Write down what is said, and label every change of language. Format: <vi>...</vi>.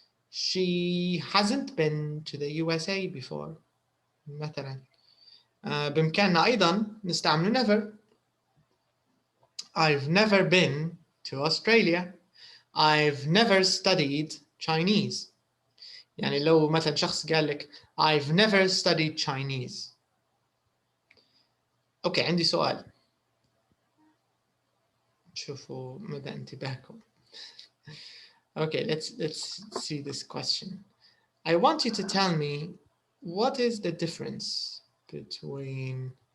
<en>She hasn't been to the USA before</en> <ar>مثلا. بإمكاننا أيضا نستعمل never.</ar> <en>I've never been to Australia. I've never studied Chinese.</en> <ar>يعني لو مثلا شخص قال لك</ar> <en>I've never studied Chinese.</en> <ar>أوكي عندي سؤال، شوفوا مدى انتباهكم.</ar> <en>Okay, let's see this question. I want you to tell me what is the difference between</en>